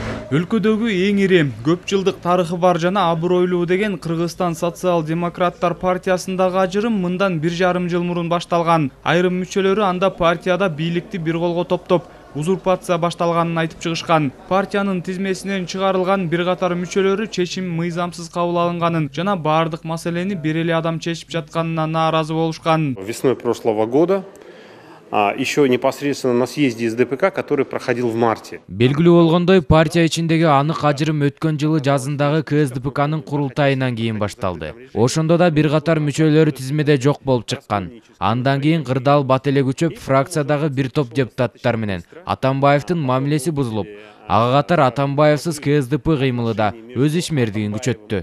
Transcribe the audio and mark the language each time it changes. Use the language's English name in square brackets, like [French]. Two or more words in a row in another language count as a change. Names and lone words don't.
[Kyrgyz] Өлкөдөгү эң ири, көп жылдык тарыхы бар жана абройлуу деген Кыргызстан социал-демократтар партиясындагы ажырым мындан 1,5 жыл мурун башталган. Айрым мүчөлөрү анда партияда бийликти бир колго топтоп, узурпация башталганын айтып чыгышкан. Партиянын тизмесинен чыгарылган бир катар мүчөлөрү чечим мыйзамсыз кабыл алынганын жана бардык маселени бир эле адам чечип жатканына нааразы болушкан. [Russian] Весной прошлого года еще непосредственно на съезде СДПК, который проходил в марте. [Kyrgyz] Белгилүү болгондой, партия ичиндеги анык ажырым өткөн жылы жазындагы КСДПКнын курултайынан кийин башталды. Ошондо да бир катар мүчөлөрү тизмеде жок болуп чыккан. Андан кийин кырдаал бат эле күчөп, фракциядагы бир топ депутаттар менен Атамбаевдин мамилеси бузулуп, ага катар Атамбаевсыз КСДП кыймылы да өз ишмердигин күчөттү.